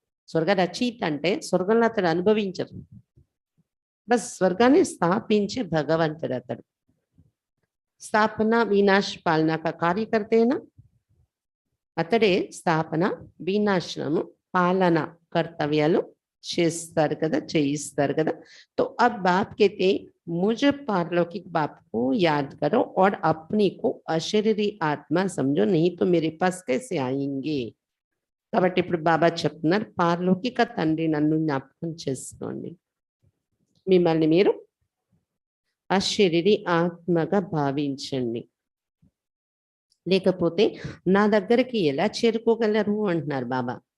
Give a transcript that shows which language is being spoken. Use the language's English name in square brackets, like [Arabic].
[Telugu] స్వర్గ రచయిత అంటే స్వర్గంలో అతడు అనుభవించరు, బస్ స్వర్గాన్ని స్థాపించే భగవంతుడు అతడు. [Hindi] స్థాపన వినాశ పాలన కా కార్యకర్తేనా, [Telugu] అతడే స్థాపన వినాశనము పాలన కర్తవ్యాలు చేస్తారు కదా, చేయిస్తారు కదా. [Hindi] तो अब बाप कहते मुझे पारलौकिक बाप को याद करो और अपनी को अशरीरी आत्मा समझो, नहीं तो मेरे पास कैसे आएंगे. [Telugu] కాబట్టి ఇప్పుడు బాబా చెప్తున్నారు పారలౌకిక తండ్రి నన్ను జ్ఞాపకం చేసుకోండి, మిమ్మల్ని మీరు అశరీరి ఆత్మగా భావించండి, లేకపోతే నా దగ్గరికి ఎలా చేరుకోగలరు అంటున్నారు బాబా.